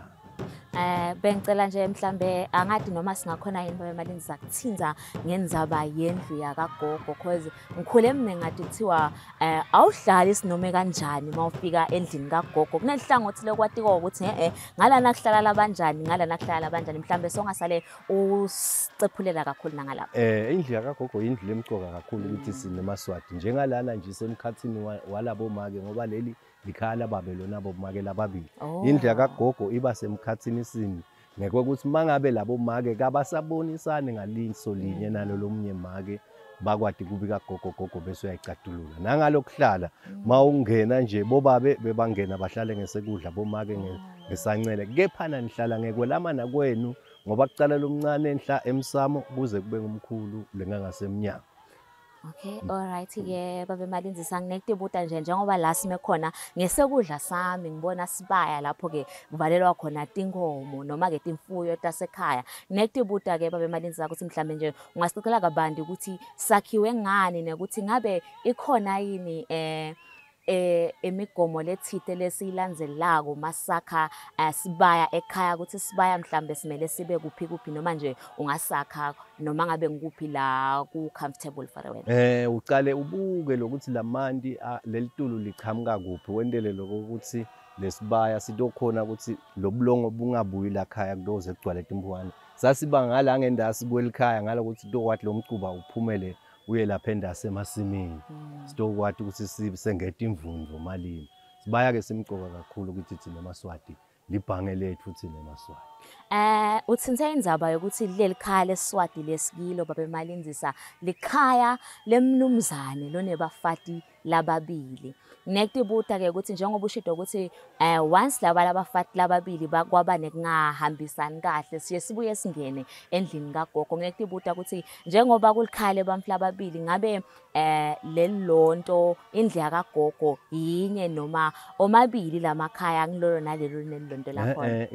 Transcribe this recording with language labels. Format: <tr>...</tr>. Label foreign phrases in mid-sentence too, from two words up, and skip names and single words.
<ss>Bengicela nje mhlambe angathi noma singakhona yini babemalini zakuthinza ngenzaba yendlu yakagogo because ngikhule mina ngathi kuthiwa awuhlali sinome kanjani mawufika endlini kagogo kunelihlangothi lekwati ukuthi ngalana kuhlala labanjani ngalana kuhlala labanjani mhlambe songasale usicephulela kakhulu nangalapha. Indlu yakagogo indlu lemqoka kakhulu ukuthi sinemaswati njengalana nje semkhathini walabo make ngoba leli likhaya lababe lona bomake lababili. Indlu yakagogo iba semkhathini sini ngekho ukuthi mangabe labo make kabasabonisane ngalinso linye nalo lomnye make bakwati kubika gogo bese uyayicatulula nangalokuhlala mawungena nje bobabe bebangena bahlale ngesekudla bomake ngesancele kephana nihlala ngekwelamana kwenu ngoba kucala lomncane enhla emsamo kuze kube ngumkhulu lengangasemnyama. Okay, alright ke babemalini sanginekutibuta nje njengoba la sime khona ngesekudla sami ngibona sibaya lapho ke kuvalelwa khona tinkomo noma ke timfuyo tasekhaya. Nginekutibuta ke babemalini ukuthi mhlambe nje ungasicela kabanti ukuthi sakhiwe ngani nekuthi ngabe ikhona yini imigomo lethite lesiyilandzelako masakha sibaya ekhaya ukuthi sibaya mhlambe simele sibe kuphi noma nje ungasakha noma ngabe ngikuphi la ku</ss> <en>comfortable for</en> <ss>wena. Uqale ubuke lokuthi lamanti lelitulu lichamuka kuphi wendele lokuthi lesibaya sitokhona ukuthi lobulongo bungabuyi la khaya kuloze kugcwale timpuwana. Sasibangala ngendasi kwelikhaya ngalokuthi tokwathi lomcuba uphumele uye lapha endase emasimini sitokwathi ukuthi sibisengeta imvunzo malini sibaya ke simqoka kakhulu ukuthi thina emaswati libhange lethu thina emaswati. Uthinta indzaba yokuthi leli khaya leSwati lesikilo babemalindisa likhaya lemnumzane lonebafati lababili. Nginekutibuta ke ukuthi njengoba ushito ukuthi once labafati lababili bakwaba nekungahambisani kahle siye sibuye singene endlini kagogo. Nginekutibuta ukuthi njengoba kulikhaya lebamfu lababili ngabe lelonto indlu yakagogo yinye noma omabili lamakhaya ngilolo nalelo nelonto lakhona.</ss>